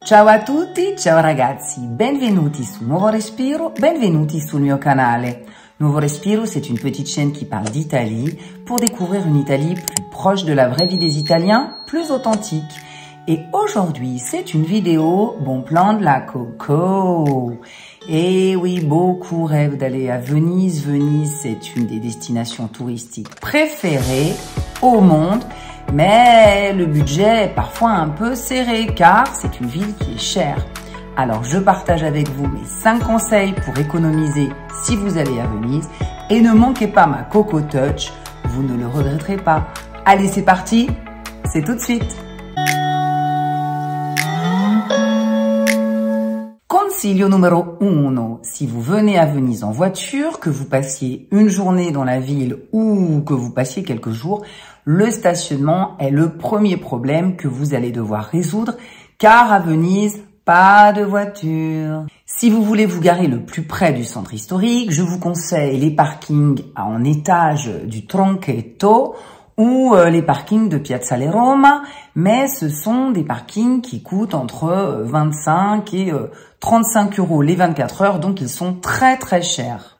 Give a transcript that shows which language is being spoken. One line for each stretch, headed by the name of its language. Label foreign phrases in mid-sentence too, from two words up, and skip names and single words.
Italian: Ciao a tutti, ciao ragazzi, benvenuti su Nuovo Respiro, benvenuti sul mio canale.
French: Nuovo Respiro, c'est une petite chaîne qui parle d'Italie pour découvrir une Italie plus proche de la vraie vie des Italiens, plus authentique. Et aujourd'hui, c'est une vidéo bon plan de la coco. Et oui, beaucoup rêvent d'aller à Venise. Venise, c'est une des destinations touristiques préférées au monde. Mais le budget est parfois un peu serré car c'est une ville qui est chère. Alors je partage avec vous mes 5 conseils pour économiser si vous allez à Venise. Et ne manquez pas ma Coco Touch, vous ne le regretterez pas. Allez, c'est parti, c'est tout de suite.
Italian: Consiglio numero
French: 1, si vous venez à Venise en voiture, que vous passiez une journée dans la ville ou que vous passiez quelques jours, le stationnement est le premier problème que vous allez devoir résoudre car à Venise, pas de voiture. Si vous voulez vous garer le plus près du centre historique, je vous conseille les parkings en étage du Tronchetto ou les parkings de Piazzale Roma, mais ce sont des parkings qui coûtent entre 25 et 35 € les 24 heures, donc ils sont très très chers.